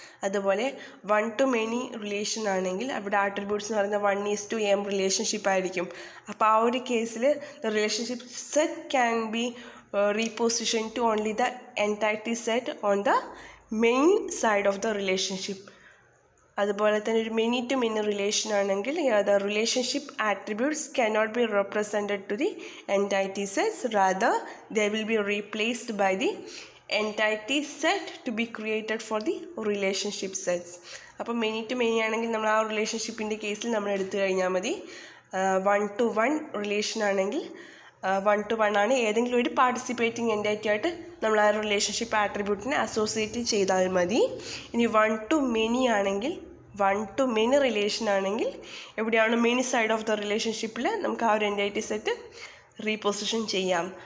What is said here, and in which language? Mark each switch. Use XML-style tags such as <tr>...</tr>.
<ml>അതുപോലെ 1 to many relation ആണെങ്കിൽ അവിടെ ആട്രിബ്യൂട്ട്സ് എന്ന് പറയുന്നത് 1:m റിലേഷൻഷിപ്പ് ആയിരിക്കും. അപ്പോൾ ആ ഒരു കേസിൽ</ml> <en>The relationship set can be reposition to only the entity set on the main side of the relationship.</en> <ml>അതുപോലെ തന്നെ ഒരു മെനി ടു മെനി റിലേഷൻ ആണെങ്കിൽ</ml> <en>The relationship attributes cannot be represented to the entity sets, rather they will be replaced by the entity set to be created for the relationship sets.</en> <ml>അപ്പോൾ many to many ആണെങ്കിൽ നമ്മൾ ആ റിലേഷൻഷിപ്പിൻ്റെ കേസിൽ നമ്മൾ എടുത്തു കഴിഞ്ഞാൽ മതി. 1 to 1 റിലേഷൻ ആണെങ്കിൽ 1 to 1 ആണ്, ഏതെങ്കിലും ഒരു പാർട്ടിസിപ്പേറ്റിംഗ് എൻറ്റൈറ്റി ആയിട്ട് നമ്മൾ ആ റിലേഷൻഷിപ്പ് ആട്രിബ്യൂട്ടിനെ അസോസിയേറ്റ് ചെയ്താൽ മതി. ഇനി 1 to many ആണെങ്കിൽ 1 to many റിലേഷൻ ആണെങ്കിൽ എവിടെയാണ് മെനി സൈഡ് ഓഫ് ദ റിലേഷൻഷിപ്പിൽ നമുക്ക് ആ ഒരു എൻറ്റൈറ്റി സെറ്റ് റീപൊസിഷൻ ചെയ്യാം.</ml>